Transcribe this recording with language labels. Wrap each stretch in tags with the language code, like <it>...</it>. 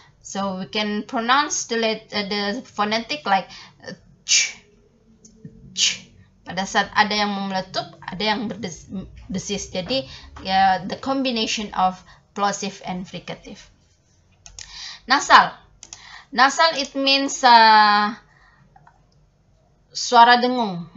<en>So we can pronounce the phonetic like ch.</en> <id>Pada saat ada yang meletup, ada yang berdesis.</id> <en>Jadi the combination of plosive and fricative. Nasal it means suara dengung.</en>